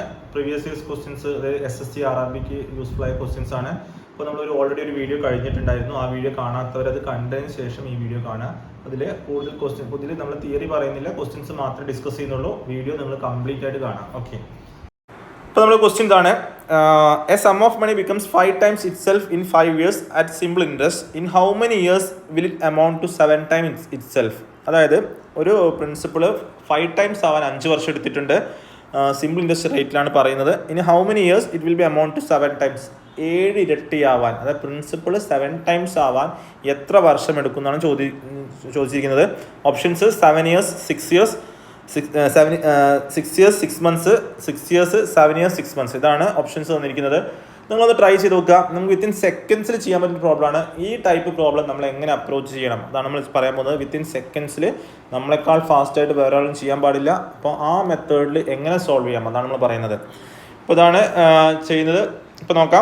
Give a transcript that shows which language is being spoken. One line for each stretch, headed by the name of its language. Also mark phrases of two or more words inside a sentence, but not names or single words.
English: previous years questions,
Malayalam: അതായത് SSC RRBക്ക് യൂസ്ഫുൾ ആയ ക്വസ്റ്റ്യൻസ് ആണ്. അപ്പോൾ നമ്മൾ ഓൾറെഡി ഒരു വീഡിയോ കഴിഞ്ഞിട്ടുണ്ടായിരുന്നു. ആ വീഡിയോ കാണാത്തവർ അത് കണ്ടതിന് ശേഷം ഈ വീഡിയോ കാണുക. അതിൽ കൂടുതൽ ക്വസ്റ്റ്യൻ, ഇതിൽ നമ്മൾ തിയറി പറയുന്നില്ല, ക്വസ്റ്റ്യൻസ് മാത്രമേ ഡിസ്കസ് ചെയ്യുന്നുള്ളൂ. വീഡിയോ നിങ്ങൾ കംപ്ലീറ്റ് ആയിട്ട് കാണാം. ഓക്കെ, ഇപ്പോൾ നമ്മുടെ ക്വസ്റ്റ്യൻ ഇതാണ്.
English: a sum of money becomes 5 times itself in 5 years at simple interest. In how many years will it amount to 7 times itself?
Malayalam: അതായത് ഒരു പ്രിൻസിപ്പിള് 5 times ആവാൻ 5 വർഷം എടുത്തിട്ടുണ്ട്.
English: simple interest rate-ilaanu
Malayalam: പറയുന്നത്. ഇനി
English: how many years it will be amount to 7 times,
Malayalam: 7 ഇരട്ടി ആവാൻ, അതായത് പ്രിൻസിപ്പിള് 7 times ആവാൻ എത്ര വർഷം എടുക്കും എന്നാണ് ചോദിച്ചിരിക്കുന്നത്.
English: ഓപ്ഷൻസ് 7 years, 6 years, 6 years 6 months, 6 years 7 years 6 months.
Malayalam: ഇതാണ് ഓപ്ഷൻസ് തന്നിരിക്കുന്നത്. നിങ്ങളത് ട്രൈ ചെയ്ത് നോക്കുക. നമുക്ക്
English: within seconds-il
Malayalam: ചെയ്യാൻ പറ്റുന്ന പ്രോബ്ലമാണ്. ഈ
English: type problem
Malayalam: നമ്മൾ എങ്ങനെ അപ്രോച്ച് ചെയ്യണം അതാണ് നമ്മൾ പറയാൻ പോകുന്നത്.
English: within seconds-il
Malayalam: നമ്മളെക്കാൾ ഫാസ്റ്റായിട്ട് വേറെ ആളും ചെയ്യാൻ പാടില്ല. അപ്പോൾ ആ മെത്തേഡിൽ എങ്ങനെ സോൾവ് ചെയ്യാം അതാണ് നമ്മൾ പറയുന്നത്. അപ്പോൾ ഇതാണ് ചെയ്യുന്നത്. ഇപ്പോൾ നോക്കാം.